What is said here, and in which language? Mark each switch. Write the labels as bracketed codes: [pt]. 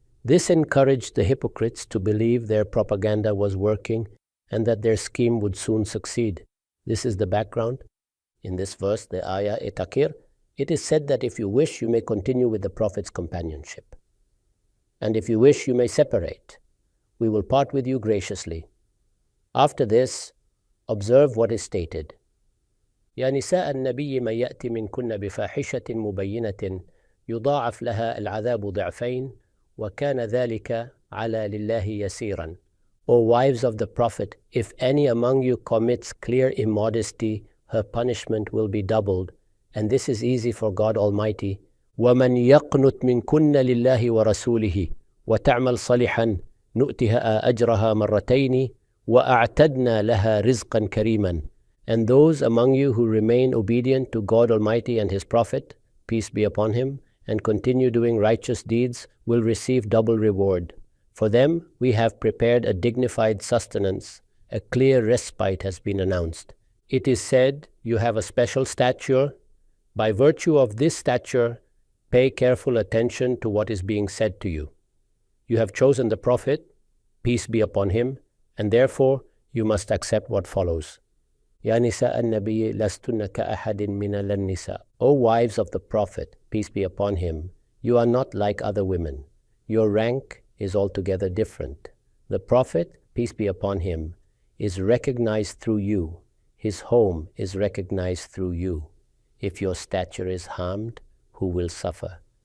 [en] This encouraged the hypocrites to believe their propaganda was working and that their scheme would soon succeed. This is the background. In this verse, the ayah Takir, it is said that if you wish, you may continue with the Prophet's companionship. And if you wish, you may separate. We will part with you graciously. After this, observe what is stated. [ar] يا نساء النبي من يأتي منكن بفاحشة مبينة يضاعف لها العذاب ضعفين وكان ذلك على لله يسيرا. [en] O wives of the Prophet, if any among you commits clear immodesty, her punishment will be doubled, and this is easy for God Almighty. [ar] وَمَنْ يَقْنُتْ مِنْكُنَّ لِلَّهِ وَرَسُولِهِ وَتَعْمَلْ صَالِحًا نُؤْتِهَا أَجْرَهَا مَرَّتَيْنِ وَأَعْتَدْنَا لَهَا رِزْقًا كَرِيمًا. [en] And those among you who remain obedient to God Almighty and His Prophet, peace be upon him, and continue doing righteous deeds, will receive double reward. For them we have prepared a dignified sustenance. A clear respite has been announced. It is said, you have a special stature. By virtue of this stature, pay careful attention to what is being said to you. You have chosen the Prophet, peace be upon him, and therefore you must accept what follows. [ar] يا نساء النبي لستن كأحد من النساء. [en] O wives of the Prophet, peace be upon him, you are not like other women. Your rank is altogether different. The Prophet, peace be upon him, is recognized through you. His home is recognized through you. If your stature is harmed, who will suffer?